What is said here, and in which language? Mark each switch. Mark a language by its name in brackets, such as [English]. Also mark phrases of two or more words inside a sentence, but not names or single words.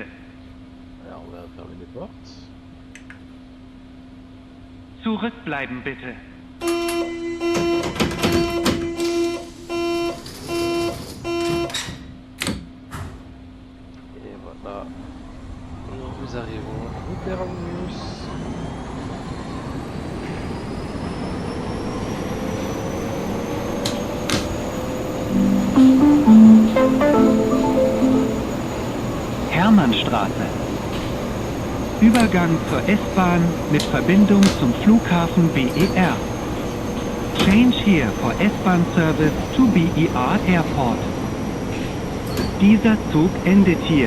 [French] Alors on va fermer les portes. [German] Zurückbleiben bitte. [French] Et voilà. Nous arrivons au terminus. Hermannstraße. [German] Übergang zur S-Bahn mit Verbindung zum Flughafen BER. [English] Change here for S-Bahn service to BER Airport. [German] Dieser Zug endet hier.